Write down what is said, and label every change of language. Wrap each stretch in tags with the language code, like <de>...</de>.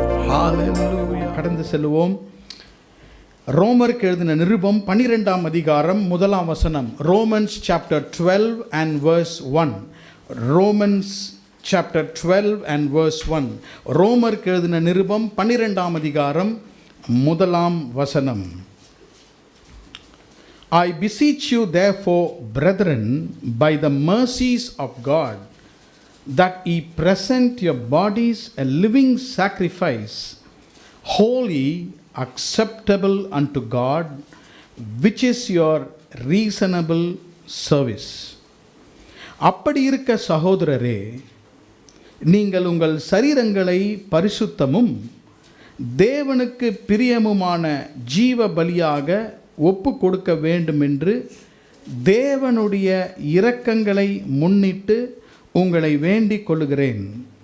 <ta>ஹalleluya. கடந்து செல்வோம். ரோமருக்கு எழுதின நிருபம் 12ஆம் அதிகாரம் 1ஆம் வசனம்.</ta> <en>Romans chapter 12 and verse 1. Romans chapter 12 and verse 1.</en> <ta>ரோமருக்கு எழுதின நிருபம் 12ஆம் அதிகாரம் 1ஆம் வசனம்.</ta> <en>I beseech you therefore, brethren, by the mercies of God, that ye present your bodies a living sacrifice, holy, acceptable unto God, which is your reasonable service.</en> <ta>அப்படி இருக்க சகோதரரே, நீங்கள் உங்கள் சரீரங்களை பரிசுத்தமும் தேவனுக்கு பிரியமுமான ஜீவ பலியாக ஒப்பு கொடுக்க வேண்டுமென்று தேவனுடைய இரக்கங்களை முன்னிட்டு உங்களை வேண்டிக் கொள்கிறேன்.</ta>